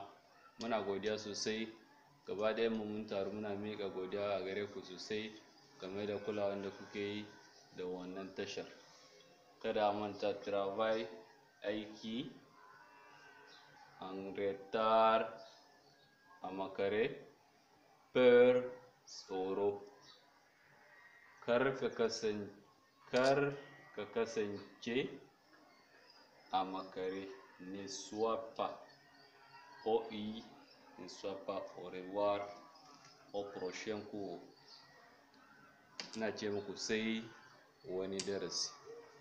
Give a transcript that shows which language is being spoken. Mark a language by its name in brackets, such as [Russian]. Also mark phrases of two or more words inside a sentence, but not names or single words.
[Hausa] Muna godiya sosai, gaba ɗayan mu mun taru muna miƙa godiya a gare ku sosai game da kulawan da kuke yi da wannan tashar. Kada a manta, [French] travail, aiki, en retard, [Hausa] a makare, [French] peur, [Hausa] tsoro. Kar ka kasance a makare. [French] Ne sois pas. OI, ne sois pas. Au revoir, au prochain cours. [Hausa] Ina ce muku sai wani darasi.